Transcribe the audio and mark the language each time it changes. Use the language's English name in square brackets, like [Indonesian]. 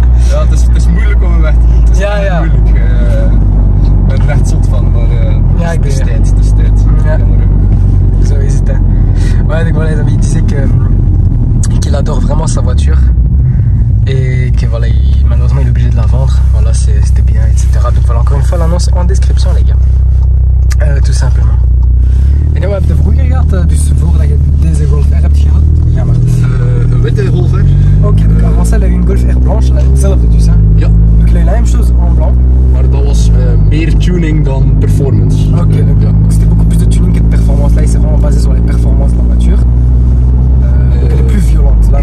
[Dutch] Ja, het is moeilijk om hem weg te doen. Het is moeilijk. Ik ben er echt zot van, maar ja, het is tijd. Het is tijd. Ja. Zo is het. [French] Ouais, donc voilà, il disait qu'il adore vraiment sa voiture et que voilà, malheureusement il est obligé de la vendre. Voilà, c'était bien, etc. Donc voilà, encore une fois l'annonce en description les gars. Tout simplement. [Dutch] En nu heb je vroeger gehad, dus voordat je deze Golf R hebt gehad? Ja, maar. Een witte Golf R. [French] Ok, donc avant ça, il a eu une Golf R blanche, [Dutch] hetzelfde dus, hè? Ja. [French] Donc il a eu la même chose en blanc. [Dutch] Maar dat was meer tuning dan performance. [French] Ok, donc [Dutch] ja. [French] C'était beaucoup plus de tuning que de performance. Là, il s'est vraiment basé sur les performances de la voiture. Donc elle est plus violente.